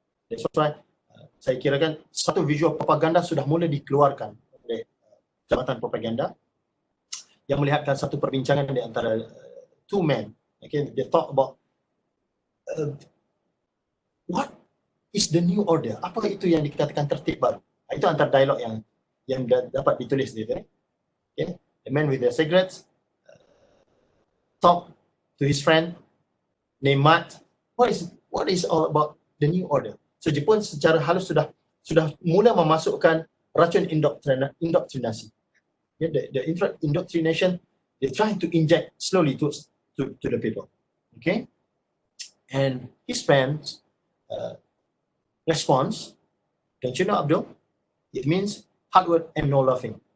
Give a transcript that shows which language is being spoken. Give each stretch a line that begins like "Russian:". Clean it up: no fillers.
Malay: That's why saya kira kan satu visual propaganda sudah mulai dikeluarkan oleh Jabatan Propaganda yang melihatkan satu perbincangan di antara
English: two men. Okay, they talk about what is the new order?
Malay: Apa itu yang dikatakan tertib baru? Itu antara dialog yang dapat ditulis di sini.
English: Okay. The man with the cigarettes talk to his friend named Matt. What is all about the new order?
Malay: So Jepun secara halus sudah mula memasukkan racun indoktrinasi.
English: Yeah, the indoctrination they're trying to inject slowly to the people. Okay, and his friends response, don't you know Abdul? It means hard work and no laughing.